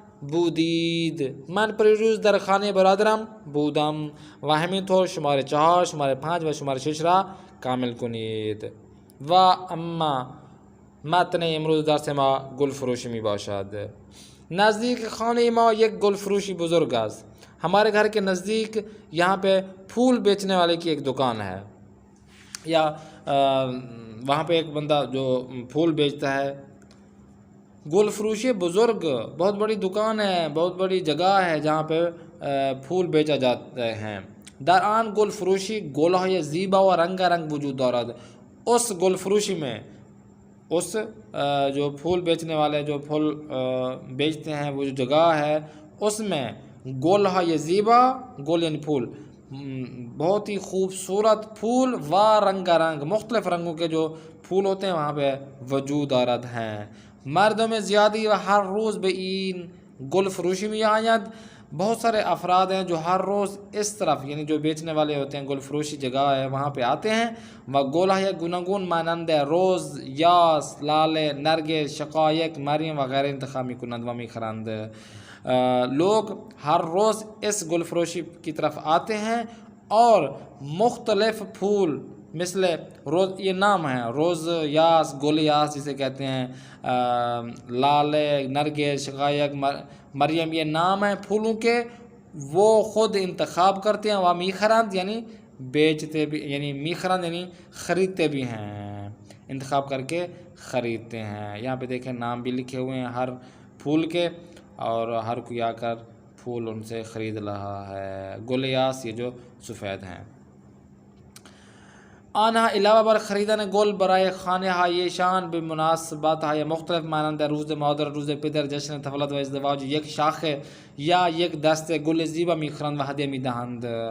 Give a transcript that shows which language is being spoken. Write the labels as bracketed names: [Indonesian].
[Persian] بودید من پریروز در خانه برادرم بودم و همینطور شماره 4 شماره 5 و شماره 6 را کامل کنید. و اما متن امروز درس ما گل فروشی می باشد. نزدیک خانه ما یک گل فروشی بزرگ است. [Urdu] ہمارے گھر کے نزدیک یہاں پہ پھول بیچنے والے کی ایک دکان ہے، یا وہاں پہ ایک بندہ جو پھول بیچتا ہے. [Persian] گل فروشی بزرگ [Urdu] بہت بڑی دکان ہے، بہت بڑی جگہ ہے جہاں پہ پھول بیچا جاتے ہیں. [Persian] در آن گل فروشی گل‌های زیبا و رنگارنگ وجود دارد. [Urdu] اس گل فروشی میں اس جو پھول بیچنے والے جو پھول بیچتے ہیں وہ جو جگہ ہے اس میں [Persian] گل‌های زیبا، [Urdu] گل یعنی پھول، بہت ہی خوبصورت پھول [Persian] و رنگارنگ [Urdu] مختلف رنگوں کے جو پھول ہوتے ہیں وہاں پہ [Persian] وجود دارد [Urdu] ہیں. [Persian] مردم زیادی و ہر روز به این گل فروشی می آید. [Urdu] بہت سارے افراد ہیں جو ہر روز اس طرف یعنی جو بیچنے والے ہوتے ہیں گل فروشی جگہ ہے وہاں پہ آتے ہیں. [Persian] و گل‌های گوناگون مانند روز، یاس، لاله، نرگس، شقایق، مریم وغیرہ انتخاب می کنند و می خرند. [Urdu] لوگ ہر روز اس گل فروشی کی طرف آتے ہیں اور مختلف پھول مثل روز، یہ نام ہے روز یاس، گل یاس جسے کہتے ہیں، لالے، نرگس، شقایق، مریم، یہ نام ہیں پھولوں کے. وہ خود انتخاب کرتے ہیں. وہ میخرند یعنی بیچتے بھی، یعنی میخرند یعنی خریدتے بھی ہیں، انتخاب کر کے خریدتے ہیں. یہاں پہ دیکھیں نام بھی لکھے ہوئے ہیں ہر پھول کے، اور ہر کوئی آ کر پھول ان سے خرید رہا ہے. گل یاس یہ جو سفید ہیں. [Persian] آنها علاوه بر خریدن گل برای خانه هایشان به مناسبت های مختلف مانند روز مادر، روز پدر، جشن تولد و ازدواج یک شاخه یا یک دسته گل زیبا میخرند و ہدیه میدهند.